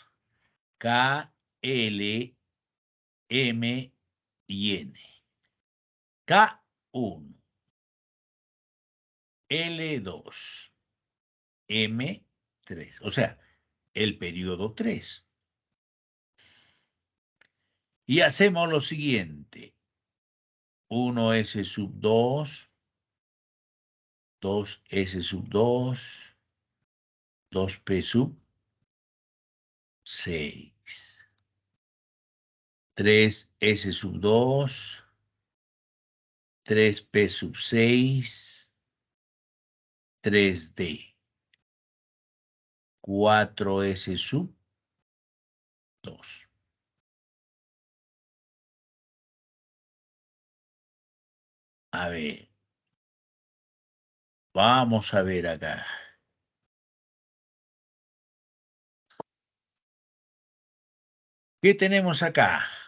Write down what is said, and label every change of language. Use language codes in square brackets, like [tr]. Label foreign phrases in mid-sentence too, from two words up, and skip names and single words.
[es] K, L, M y N. K1, L2, M3. O sea, el periodo 3. Y hacemos lo siguiente. 1S sub 2, 2S sub 2, 2P sub 6, 3S sub 2, 3P sub 6, 3D, 4S sub 2. A ver, vamos a ver acá. ¿Qué tenemos acá?